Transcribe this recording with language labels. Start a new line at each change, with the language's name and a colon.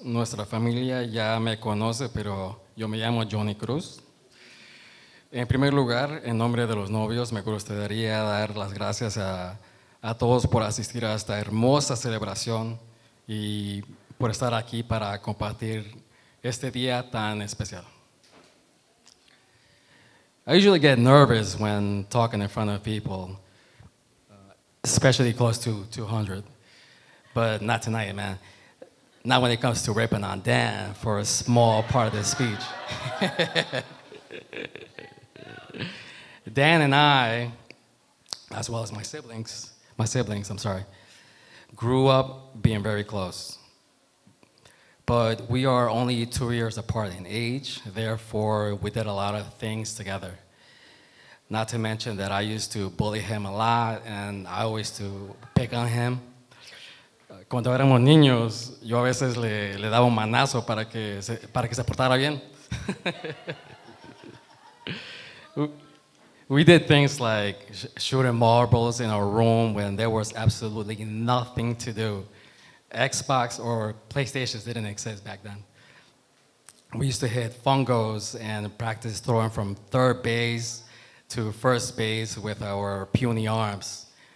Spanish: Nuestra familia ya me conoce, pero yo me llamo Johnny Cruz. En primer lugar, en nombre de los novios, me gustaría dar las gracias a todos por asistir a esta hermosa celebración y por estar aquí para compartir este día tan especial.
English: I usually get nervous when talking in front of people, especially close to 200, but not tonight, man. Not when it comes to ripping on Dan for a small part of the speech. Dan and I, as well as my siblings, grew up being very close. But we are only 2 years apart in age, therefore we did a lot of things together. Not to mention that I used to bully him a lot and I always to pick on him.
Spanish: Cuando éramos niños, yo a veces le daba un manazo para que se portara bien.
English: We did things like shooting marbles in our room when there was absolutely nothing to do. Xbox or PlayStations didn't exist back then. We used to hit fungos and practice throwing from third base to first base with our puny arms.